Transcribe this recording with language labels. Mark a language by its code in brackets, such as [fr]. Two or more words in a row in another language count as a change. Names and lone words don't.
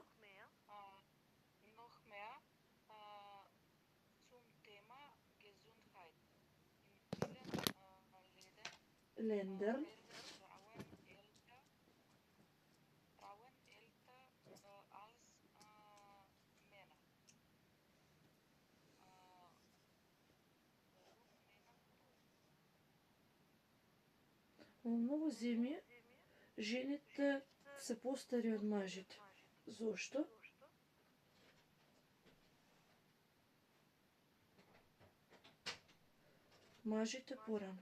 [de] Noch mehr zum Thema Gesundheit. In vielen Ländern. werden Frauen älter als Männer. [mk] Во многу земји жените се постари од мажите. Зошто? Мажите порано.